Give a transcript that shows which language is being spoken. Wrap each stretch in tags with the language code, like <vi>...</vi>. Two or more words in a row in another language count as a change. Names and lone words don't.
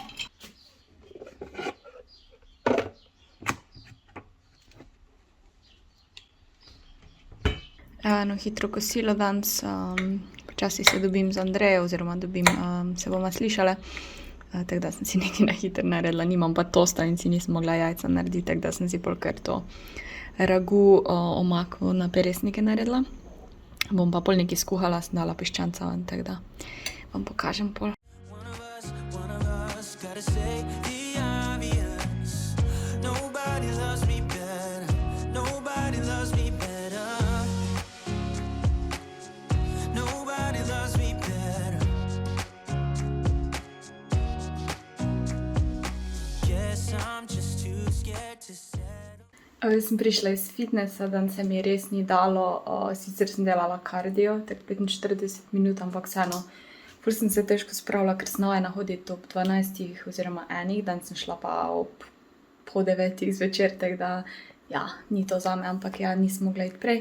<sl>Eno hitro kosilo danes, počasi se dobim z Andrejo, oziroma se bomo slišale. Tako da sem si nekaj na hitro naredila, nimam pa tosta in si nisem mogla jajca narediti, tako da sem si pol kar to ragu omako na peresnike naredila. Bom pa pol nekaj skuhala, sem dala piščanca ven, tako da vam pokažem pol.</sl> <en>One of us, gotta say the obvious. Nobody loves me better. Nobody loves me better. Nobody loves me better. Guess I'm just too scared to settle.</en> <sl>Sem prišla iz fitnessa, danes se mi res ni dalo, sicer sem delala kardio, tako 45 minut, ampak vseeno, ful sem se težko spravila, ker sem navajena hoditi ob 12 oziroma 1, danes sem šla pa ob pol 9 zvečer, tako da, ja, ni to zame, ampak ja, nisem mogla iti prej.</sl>